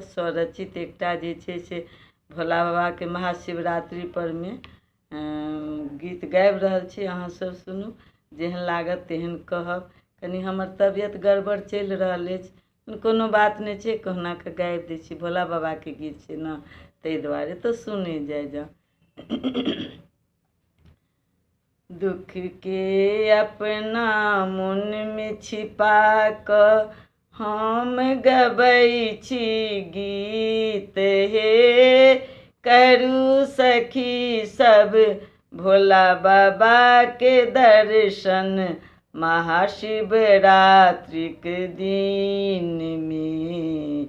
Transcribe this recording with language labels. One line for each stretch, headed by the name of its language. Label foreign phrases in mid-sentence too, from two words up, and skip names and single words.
Maithili: स्वरचित एकटा जे छै से भोला बाबा के महाशिवरात्रि पर में गीत गाबि रहल छी। अहाँ सब सुनू, जेहन लागत तेहन कहब। कनी हमर तबियत गड़बड़ चलि रहल अछि, कोनो बात नहीं छै, कहुना के गाबि दै छी। भोला बाबा के गीत छै ने, ताहि दुआरे तो सुने जाए। दुख के अपना मन में छिपा क हम गबै छी गीत हे। करू सखी सब भोला बाबा के दर्शन महाशिवरात्रि के दिन में।